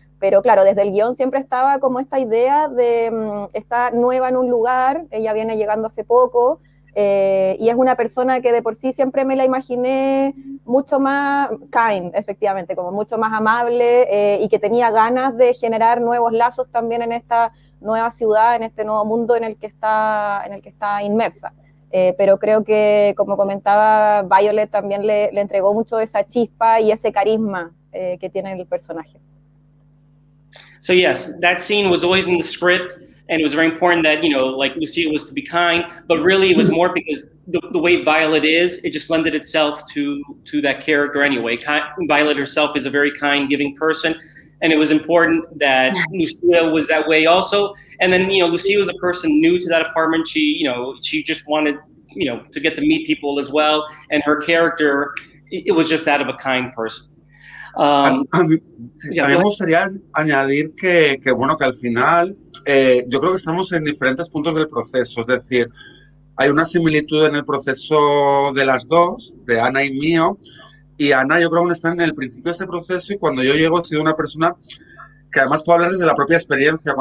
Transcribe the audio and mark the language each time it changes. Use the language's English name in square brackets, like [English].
[Spanish] Pero claro, desde el guión siempre estaba como esta idea de estar nueva en un lugar, ella viene llegando hace poco, y es una persona que de por sí siempre me la imaginé mucho más kind, efectivamente, como mucho más amable, y que tenía ganas de generar nuevos lazos también en esta nueva ciudad, en este nuevo mundo en el que está inmersa. Pero creo que, como comentaba, Violet también le entregó mucho esa chispa y ese carisma que tiene el personaje. [English] So yes, that scene was always in the script, and it was very important that, like Lucia was to be kind, but really it was more because the way Violet is, it just lended itself to that character anyway. Violet herself is a very kind, giving person, and it was important that Lucia was that way also. And then, Lucia was a person new to that apartment. She just wanted, to get to meet people as well, and her character, it was just that of a kind person. [Spanish] A mí me gustaría añadir que bueno, que al final yo creo que estamos en diferentes puntos del proceso, es decir, hay una similitud en el proceso de las dos, de Ana y mío, y Ana yo creo que está en el principio de ese proceso, y cuando yo llego he sido una persona que además puedo hablar desde la propia experiencia.